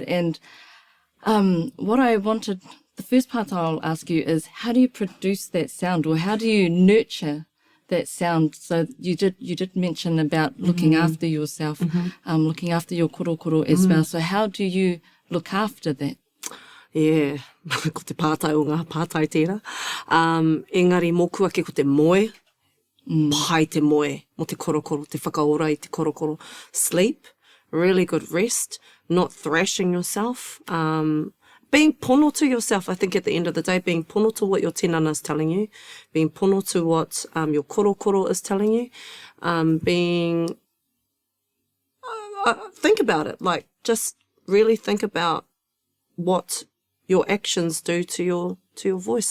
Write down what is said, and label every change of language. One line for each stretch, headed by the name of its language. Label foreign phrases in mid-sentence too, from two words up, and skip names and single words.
English: And what I wanted, the first part I'll ask you is, how do you produce that sound, or how do you nurture that sound? So you did mention about looking after yourself, looking after your korokoro as well. So how do you look after that? Yeah,
Māori: ko te pātai o ngā pātai tērā. Engari moku ake ko te moe, pai te moe, mo te korokoro, te whakaora i te korokoro.
English: Sleep, really good rest, not thrashing yourself, being pono to yourself. I think at the end of the day, being pono to what your tinana is telling you, being pono to what your korokoro is telling you, think about it, like just really think about what your actions do to your voice.